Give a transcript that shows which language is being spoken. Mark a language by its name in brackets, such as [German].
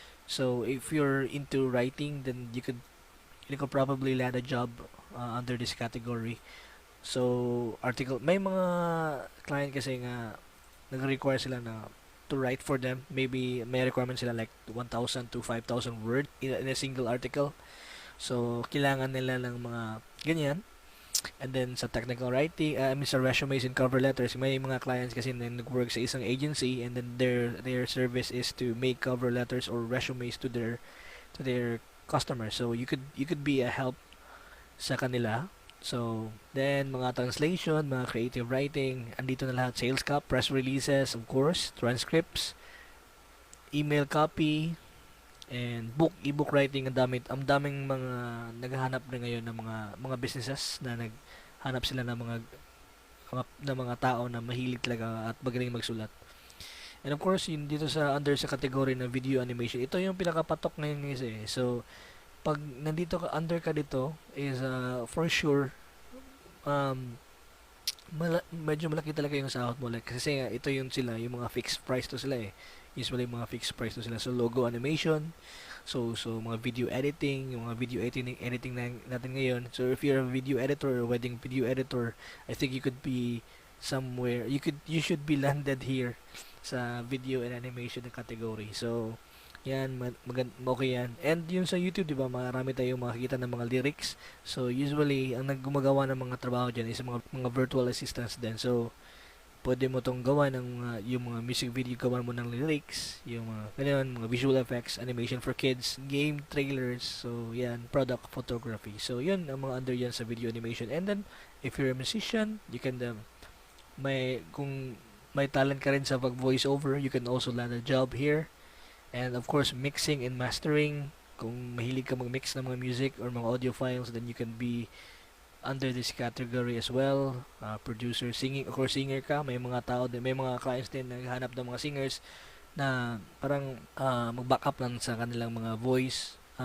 [English] So, if you're into writing, then you could probably land a job under this category. [Filipino] So, may mga client kasi nga nag-require sila na to write for them. Maybe may requirement sila like 1,000 to 5,000 word in a single article. So, kailangan nila ng mga ganyan. [English] And then, sa technical writing, sa resumes and cover letters, [Filipino] may mga clients kasi na nag-work sa isang agency, [English] and then their service is to make cover letters or resumes to their customers. So you could be a help sa kanila. So then mga translation, mga creative writing, [Filipino] andito na lahat. [English] Sales copy, press releases, of course, transcripts, email copy, and ebook writing. [Filipino] Ang daming mga naghahanap na ngayon ng mga businesses na naghanap sila ng mga tao na mahilig talaga at magaling magsulat. And of course, yun dito under sa category ng video animation, ito yung pinakapatok ngayon guys eh. So, pag nandito ka, under ka dito, is for sure, medyo malaki talaga yung sahod mo. Like, kasi ito yung mga fixed price to sila eh. Usually, mga fixed price to sila. So, logo animation, so mga video editing, yung mga video editing natin ngayon. [English] So, if you're a video editor or wedding video editor, I think you could be somewhere, you should be landed here sa video and animation na category. So, [Filipino] Yan, okay yan. And yun sa YouTube, di ba, marami tayong makikita ng mga lyrics. So, usually, ang naggumagawa ng mga trabaho dyan is mga virtual assistants din. So, pwede mo tong gawa ng yung mga music video, gawa mo ng lyrics, yung mga ganyan, mga visual effects, animation for kids, game trailers, so yan, product photography. So, yun, ang mga under yan sa video animation. [English] And then, if you're a musician, you can, [Filipino] kung may talent ka rin sa pag voice over, [English] you can also land a job here. And of course, mixing and mastering. [Filipino] Kung mahilig ka mag-mix ng mga music or mga audio files, [English] then you can be under this category as well. Producer, singing, of course, singer ka. [Filipino] May mga tao din, may mga clients din na naghahanap ng mga singers na parang mag-back up lang sa kanilang mga voice.